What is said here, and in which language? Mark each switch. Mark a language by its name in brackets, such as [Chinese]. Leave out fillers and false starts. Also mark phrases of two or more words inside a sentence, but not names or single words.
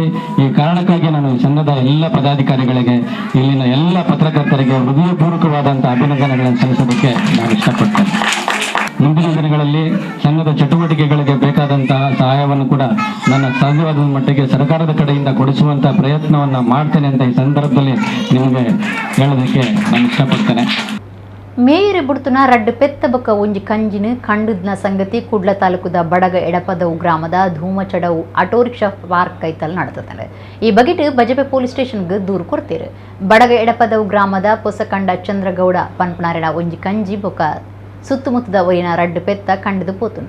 [Kannada] ಈ ಕಾರಣಕ್ಕಾಗಿ ನಾನು ಈ ಸಂಘದ ಎಲ್ಲ ಪದಾಧಿಕಾರಿಗಳಿಗೆ, ಇಲ್ಲಿನ ಎಲ್ಲ ಪತ್ರಕರ್ತರಿಗೆ ಹೃದಯಪೂರ್ವಕವಾದಂಥ ಅಭಿನಂದನೆಗಳನ್ನು ಸಲ್ಲಿಸೋದಕ್ಕೆ ನಾನು ಇಷ್ಟಪಡ್ತೇನೆ. ಮುಂದಿನ ದಿನಗಳಲ್ಲಿ ಸಂಘದ ಚಟುವಟಿಕೆಗಳಿಗೆ ಬೇಕಾದಂತಹ ಸಹಾಯವನ್ನು ಕೂಡ ನನ್ನ ಸಾಧ್ಯವಾದ ಮಟ್ಟಿಗೆ ಸರ್ಕಾರದ ಕಡೆಯಿಂದ ಕೊಡಿಸುವಂತಹ ಪ್ರಯತ್ನವನ್ನು ಮಾಡ್ತೇನೆ ಅಂತ ಈ ಸಂದರ್ಭದಲ್ಲಿ ನಿಮಗೆ ಹೇಳೋದಕ್ಕೆ ನಾನು ಇಷ್ಟಪಡ್ತೇನೆ. [Tulu] ಮೇಯರ್ ಬುಡ್ತುನ ರಡ್ಡು ಪೆತ್ತ ಬೊಕ್ಕ ಒಂಜಿ ಕಂಜಿನ ಕಂಡುದ್ನ ಸಂಗತಿ ಕುಡ್ಲ ತಾಲೂಕುದ ಬಡಗ ಎಡಪದವು ಗ್ರಾಮದ ಧೂಮಚಡವು ಆಟೋ ರಿಕ್ಷಾ ಪಾರ್ಕ್ ಕೈತಲ್ ನಡೆತ್ತದೆ. ಈ ಬಗೆಟ್ ಬಜಪೆ ಪೊಲೀಸ್ ಸ್ಟೇಷನ್ಗೆ ದೂರು ಕೊಡ್ತೀರು. ಬಡಗ ಎಡಪದವು ಗ್ರಾಮದ ಪೊಸಕಂಡ ಚಂದ್ರಗೌಡ ಪನ್ಪನಾರೆಡ ಒಂಜಿ ಕಂಜಿ ಬೊಕ್ಕ ಸುತ್ತಮುತ್ತದ ಒರಿನ ರಡ್ಡು ಪೆತ್ತ ಕಂಡದು ಪೋತುಂಡು.